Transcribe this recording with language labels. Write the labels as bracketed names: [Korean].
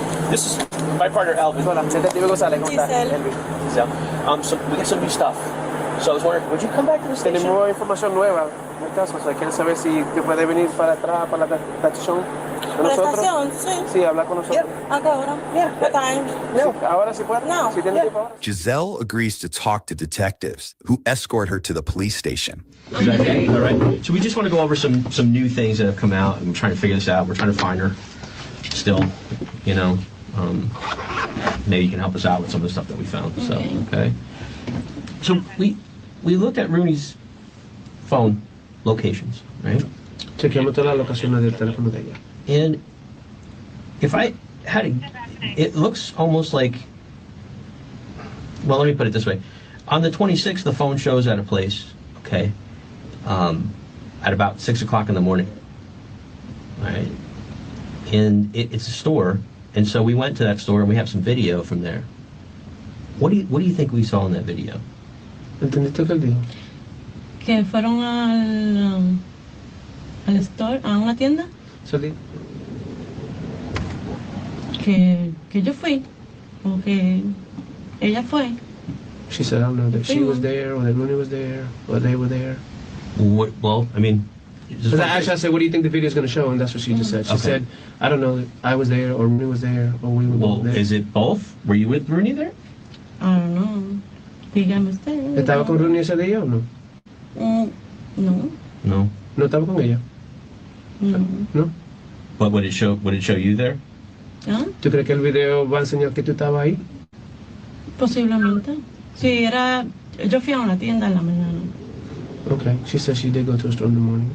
[English] This is my partner, Alvin. Giselle. So we got some new stuff. So I was wondering, would you come back to the station? [Spanish] Tenemos información nueva. En el caso, o sea, quieren saber si te puede venir para atrás, para la estación. ¿Con nosotros? Sí, habla con nosotros. ¿A qué hora? [English] What time? [Spanish] No. Ahora sí puede. No. Si tiene tiempo ahora. [English] Giselle agrees to talk to detectives, who escort her to the police station. Is that okay? All right. So we just want to go over some new things that have come out, and we're trying to figure this out. We're trying to find her still, you know. Maybe you can help us out with some of the stuff that we found. So, okay. So we looked at Rooney's phone locations, right? [Spanish] Chequeamos todas las locaciones del teléfono de ella. [English] And if I had it looks almost like, well, let me put it this way. On the 26th, the phone shows at a place, okay, at about 6 o'clock in the morning, all right? And it's a store, and so we went to that store and we have some video from there. What do you think we saw in that video? [Spanish] ¿Entendiste lo que él dijo? Que fueron al store, a una tienda. Que yo fui, o que ella fue. [English] She said, I don't know, that she was there, or that Rooney was there, or they were there. Well, I mean... Actually, I said, what do you think the video is going to show? And that's what she just said. She said, I don't know, I was there, or Rooney was there, or we were both there. Is it both? Were you with Rooney there? I don't know. [Spanish] Dígame usted. ¿Estaba con Rooney ese día o no? No. No. ¿No estaba con ella? No. [English] But would it show you there? [Spanish] ¿Ah? ¿Tú crees que el video va a enseñar que tú estabas ahí? Posiblemente. Sí, yo fui a una tienda en la mañana. [English] Okay, she said she did go to a store in the morning.